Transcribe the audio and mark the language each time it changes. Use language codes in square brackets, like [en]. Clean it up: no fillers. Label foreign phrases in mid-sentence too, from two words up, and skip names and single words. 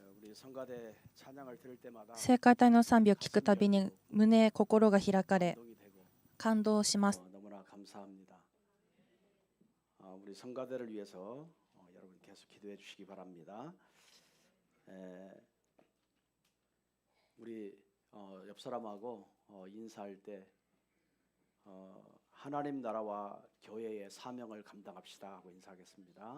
[ko] 성가대 찬양을 들을 때마다 [ja] 聖歌隊の賛美を聞くたびに心が開かれ [ko] 감동이 되고 [ja] 感動します。 [ko] 너무나 감사합니다. 우리 성가대를 위해서 여러분 계속 기도해 주시기 바랍니다. 우리 옆 사람하고 인사할 때 하나님 나라와 교회의 사명을 감당합시다 하고 인사하겠습니다.